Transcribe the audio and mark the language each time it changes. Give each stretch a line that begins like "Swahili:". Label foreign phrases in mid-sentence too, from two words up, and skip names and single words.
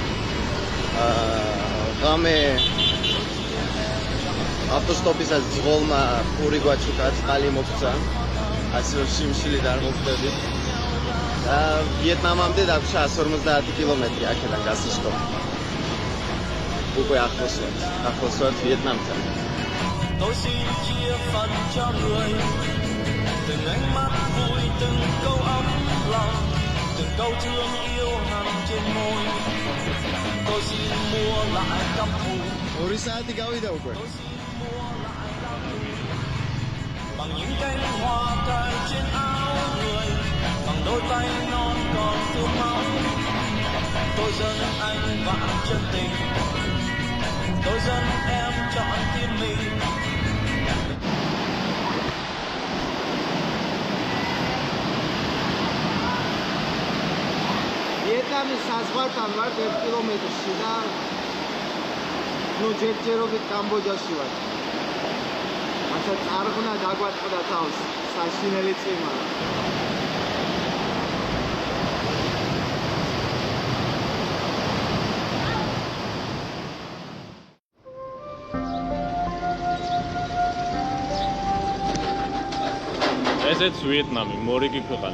Georgian: ღამე ავტოსტოპისას ძღოლმა პური გვაჩუკა, წყალი მოგწა. ასევე შიმშილი და არ მოვხდებით. და ვიეტნამამდე დაგვრჩა 150 კილომეტრი აქედან გასასტო. უკვე ახლოს ვართ Vietnamთან.
Vietnamese: Tôi xin chia phần cho người từng ánh mắt vui, từng câu ấm lòng, từng câu thương yêu hằn trên môi. Tôi xin mua lại căm thù.
Georgian: 2 საათი გავიდა უკვე.
Vietnamese: Bằng những cánh hoa cài trên áo người, bằng đôi tay non còn thương máu. Tôi dâng anh vạn chân tình, tôi dâng em trọn tim mình.
Georgian: Vietnamis საზღვართან ვართ 1 კილომეტრში და ჯერჯერობით კამბოჯაში ვართ. ასე წარღვნა დაგვატყდა თავს საშინელი წიმა. ესეც ვიეტნამი, მორიგი ქვეყანა.